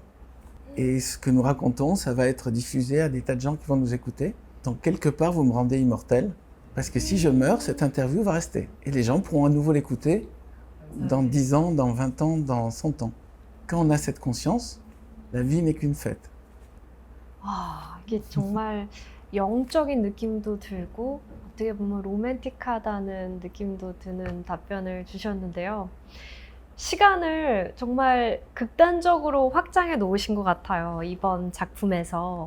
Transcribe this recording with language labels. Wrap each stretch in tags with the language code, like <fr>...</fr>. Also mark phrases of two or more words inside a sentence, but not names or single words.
<fr>Et ce que nous racontons, ça va être diffusé à des tas de gens qui vont nous écouter. Donc, quelque part, vous me rendez immortel. Parce que si je meurs, cette interview va rester. Et les gens pourront à nouveau l'écouter dans 10 ans, dans 20 ans, dans 100 ans. Quand on a cette conscience, la vie n'est qu'une fête.</fr> <ko>이게 정말 영적인 느낌도 들고 어떻게 보면 로맨틱하다는 느낌도 드는 답변을 주셨는데요. 시간을 정말 극단적으로 확장해 놓으신 것 같아요. 이번 작품에서.</ko>